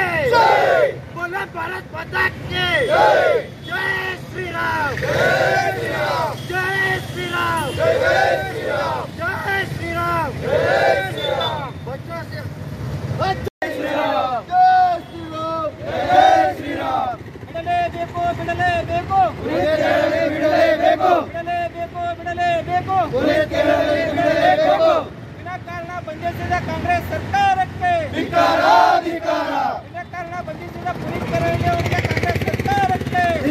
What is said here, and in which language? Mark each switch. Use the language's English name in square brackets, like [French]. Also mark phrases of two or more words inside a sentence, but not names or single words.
[Hindi] बोलो भारत माता के जय श्री राम जय श्री राम जय श्री राम जय श्री राम जय श्री राम जय श्री राम बच्चों से जय श्री राम जय श्री राम जय श्री राम [Kannada] ಬಿಡಲೇಬೇಕು ವಿನಾಕಾರಣ ಬಂಧಿಸಿದ ಕಾಂಗ್ರೆಸ್ ಸರ್ಕಾರಕ್ಕೆ ವಿನಾಕಾರಣ ಬಂಧಿಸಿದ ಪುನೀತ್ ಕೆರೆಹಳ್ಳಿ ಅವರಿಗೆ ಕಾಂಗ್ರೆಸ್ ಸರ್ಕಾರಕ್ಕೆ